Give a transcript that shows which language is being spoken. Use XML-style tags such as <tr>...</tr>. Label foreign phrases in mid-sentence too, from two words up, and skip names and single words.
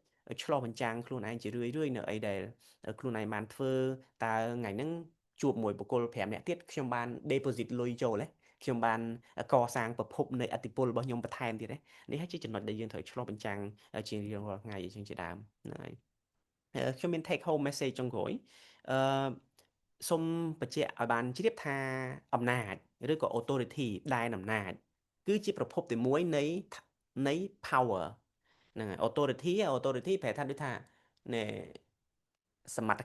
<km>ឆ្លោះបញ្ចាំងខ្លួនឯងជារឿយនៅអីដែលខ្លួនឯងបានធ្វើតើថ្ងៃហ្នឹងជួបមួយបុគ្គល5នាក់ទៀតខ្ញុំបាន deposit លុយចូលទេខ្ញុំបានកសាងប្រភពនៃអតិពលរបស់ខ្ញុំបន្ថែមទៀតទេនេះហើយជាចំណុចដែលយើងត្រូវឆ្លោះបញ្ចាំងជារៀងរាល់ថ្ងៃអញ្ចឹងជាដើមហ្នឹងហើយខ្ញុំមាន</km> <en>take home message</en> <km>ចុងក្រោយអឺសូមបញ្ជាក់ឲ្យបានជ្រាបថាអំណាចឬក៏ authority ដែលអំណាចគឺជាប្រភពទីមួយនៃ power ហ្នឹងហើយ authority ប្រែថាដូចថាណែសមត្ថ</km>